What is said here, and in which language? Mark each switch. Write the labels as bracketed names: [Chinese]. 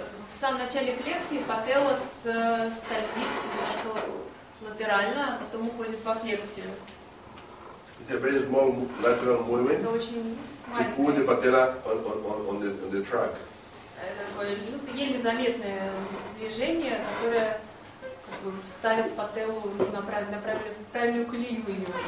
[Russian] В самом начале флексии пателла скользит немножко латерально, а потом уходит во флексию. [English] It's a very small lateral movement [Russian] Это очень [English] to put the patella on the track. [Russian] такое, еле заметное движение, которое как бы ставит пателлу в правильную колею ее.